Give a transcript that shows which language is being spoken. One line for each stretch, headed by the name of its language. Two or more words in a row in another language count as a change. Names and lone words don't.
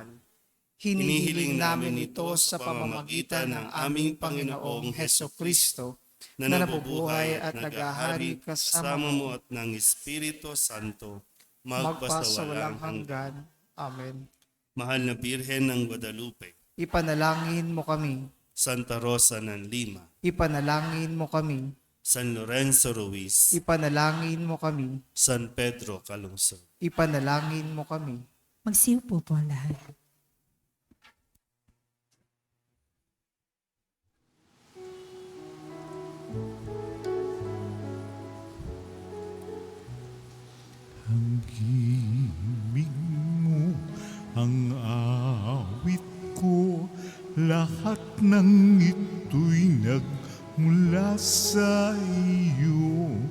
Filipino: Hinihiling namin ito sa pamamagitan ng aming Panginoong Heso Kristo, na nabubuhay at naghahari kasama mo at ng Espiritu Santo, magpasawalang hanggan. Amen. Mahal na Birhen ng Guadalupe, Ipanalangin mo kami. Santa Rosa ng Lima, Ipanalangin mo kami. San Lorenzo Ruiz, Ipanalangin mo kami. San Pedro Calungsod. Ipanalangin mo kami. Magsiupo po ang lahat. Ang himig mo, ang awit ko, lahat ng ito'y nagmula sa iyo.